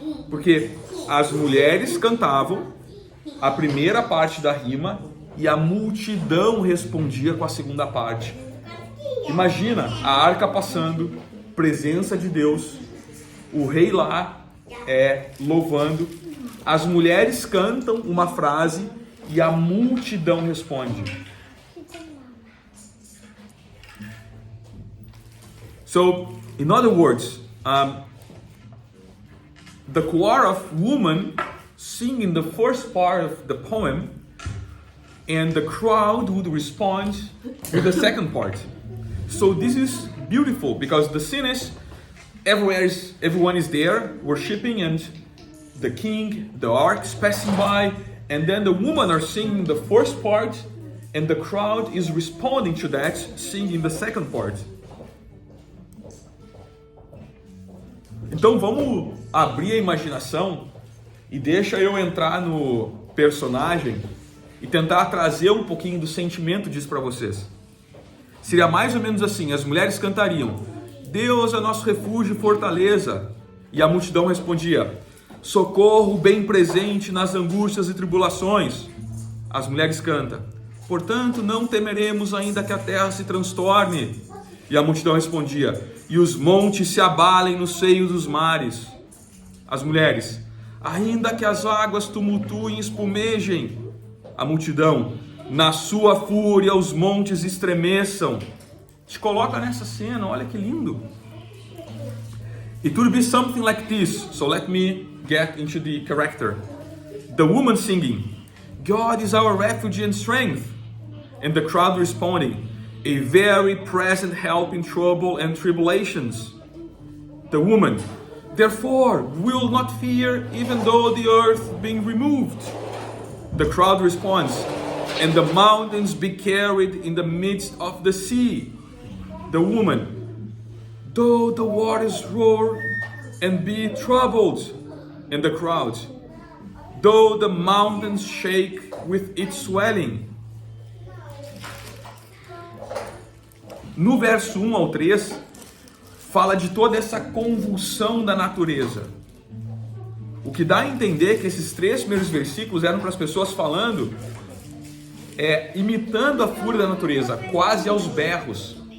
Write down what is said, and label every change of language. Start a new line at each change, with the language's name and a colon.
Portuguese: Porque as mulheres cantavam a primeira parte da rima e a multidão respondia com a segunda parte. Imagina a arca passando, presença de Deus, o rei lá louvando, as mulheres cantam uma frase e a multidão responde.
English: So, in other words, the choir of women singing the first part of the poem, and the crowd would respond with the second part. So this is beautiful, because the scene is everyone is there worshiping, and the king, the ark is passing by, and then the women are singing the first part, and the crowd is responding to that, singing the second part.
Portuguese: Então vamos abrir a imaginação e deixa eu entrar no personagem e tentar trazer um pouquinho do sentimento disso para vocês. Seria mais ou menos assim: as mulheres cantariam: Deus é nosso refúgio e fortaleza. E a multidão respondia: socorro bem presente nas angústias e tribulações. As mulheres cantam: portanto não temeremos ainda que a terra se transtorne. E a multidão respondia: e os montes se abalem no seio dos mares. As mulheres: ainda que as águas tumultuem e espumejem. A multidão: na sua fúria os montes estremeçam. Te coloca nessa cena, olha que lindo.
English: It would be something like this. So let me get into the character. The woman singing: God is our refuge and strength. And the crowd responding: a very present help in trouble and tribulations. The woman: therefore we will not fear, even though the earth being removed. The crowd responds: and the mountains be carried in the midst of the sea. The woman: though the waters roar and be troubled. And the crowd: though the mountains shake with its swelling.
Portuguese: No verso 1 ao 3, fala de toda essa convulsão da natureza. O que dá a entender que esses 3 primeiros versículos eram para as pessoas falando imitando a fúria da natureza, quase aos berros.